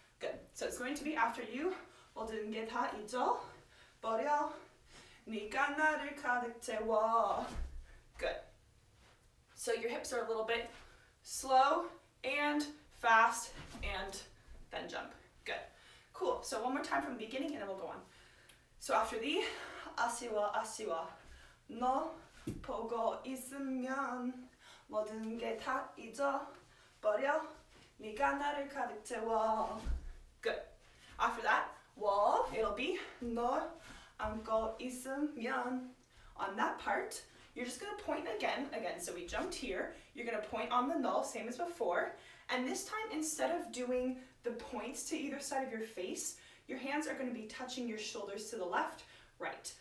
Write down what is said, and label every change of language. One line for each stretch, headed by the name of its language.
English: Good, so it's going to be after you,
Korean: 모든 게 다 잊어버려, 네가 나를 가득 채워.
English: Good. So your hips are a little bit slow and fast, and then jump. Good. Cool. So one more time from the beginning, and then we'll go on. So after the
Korean: 아쉬워 아쉬워, 너 보고 있으면 모든 게 다 잊어버려, 네가 나를 가득 채워.
English: Good. After that, wall, it'll be
Korean: 너 안고 있으면.
English: On that part, you're just going to point again, so we jumped here, you're going to point on the null, same as before, and this time instead of doing the points to either side of your face, your hands are going to be touching your shoulders to the left, right.